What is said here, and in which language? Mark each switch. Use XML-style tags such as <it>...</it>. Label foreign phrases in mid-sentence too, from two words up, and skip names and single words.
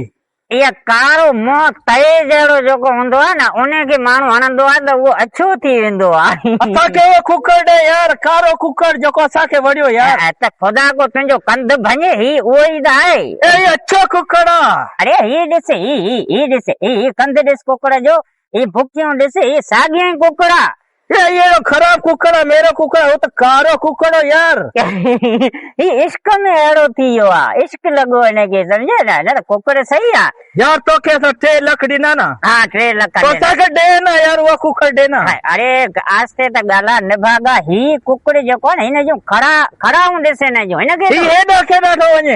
<sd>इहा कारो मुंहुं तए जहिड़ो जेको हूंदो आहे न, उनखे माण्हू हणंदो आहे त उहो अछो थी वेंदो आहे। असांखे उहो कुकड़ ॾे यार, कारो कुकड़ जेको असांखे वणियो यार। त ख़ुदा को तुंहिंजो कंध भञे, ही उहो ई त आहे। अच्छो कुकड़ आहे। अरे ही ॾिस, ही ॾिस, ही कंध ॾिस कुकड़ जो, ही भुकियूं ॾिस, ही साॻियो ई कुकड़ आहे।</sd> <ur>یہ خراب ککڑ ہے، میرا ککڑ ہے، وہ تو</ur> <sd>कारो कुकड़</sd> <ur>है यार।</ur> <sd>ही इश्क में अड़ो थी वियो आहे, इश्क लॻो हिनखे, सम्झे न? न त कुकड़ सही आहे यार। तोखे असां 3 लख ॾिना न। 3 लख तो असांखे ॾे न यार, उहा कुकड़ ॾे न। अरे आस्ते त ॻाल्हि निभागा, ही कुकड़ जेको आहे न, हिन जूं खड़ाऊं ॾिस, हिन जूं हिनखे हेॾा केॾा थो वञे।</sd>